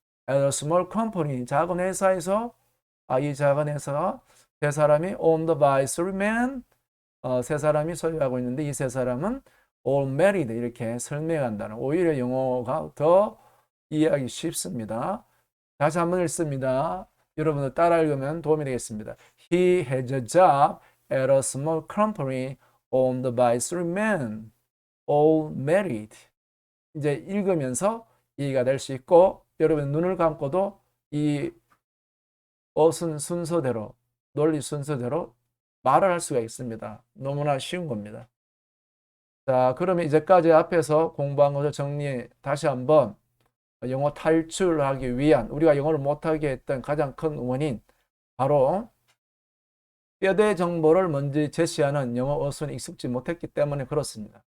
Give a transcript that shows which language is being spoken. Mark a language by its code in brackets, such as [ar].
[en] at a small company [ko] 작은 회사에서 이 작은 회사가 세 사람이 [en] owned by three men [ko] 세 사람이 소유하고 있는데 이 세 사람은 [en] all married [ko] 이렇게 설명한다는 오히려 영어가 더 이해하기 쉽습니다. 다시 한번 읽습니다. 여러분들 따라 읽으면 도움이 되겠습니다. [en] He has a job at a small company owned by three men, all married. [ko] 이제 읽으면서 이해가 될 수 있고 여러분 눈을 감고도 이 어순 순서대로 논리 순서대로 말을 할 수가 있습니다. 너무나 쉬운 겁니다. 자, 그러면 이제까지 앞에서 공부한 것을 다시 한번 영어 탈출하기 위한 우리가 영어를 못하게 했던 가장 큰 원인 바로 뼈대 정보를 먼저 제시하는 영어 어순이 익숙지 못했기 때문에 그렇습니다.